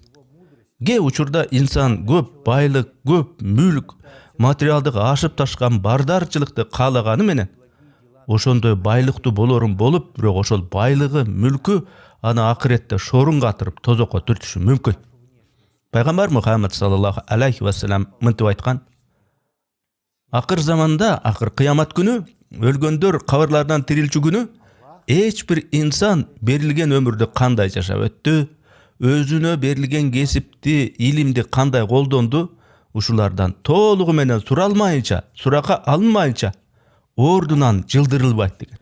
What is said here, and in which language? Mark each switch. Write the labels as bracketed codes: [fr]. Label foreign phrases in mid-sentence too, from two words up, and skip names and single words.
[ky] Кээ учурда инсан көп байлык, көп мүлк, материалдык ашып ташкан бардарчылыкты каалаганы менен ошондой байлыктуу болорун болуп, бирок ошол байлыгы, мүлкү аны акыретте шорун катырып, тозокко түртүшү мүмкүн. Пайгамбар Мухаммад [ar] صلى الله عليه وسلم [ky] мынтип айткан: акыр заманда, акыр кыямат күнү, өлгөндөр кабырлардан тирилчү күнү эч бир инсан берилген өмүрдү кандай жашап өттү, өзүнө берилген кесипти, илимди кандай колдонду, ушулардан толугу менен суралмайынча, суракка алынмайынча ордунан жылдырылбайт деген.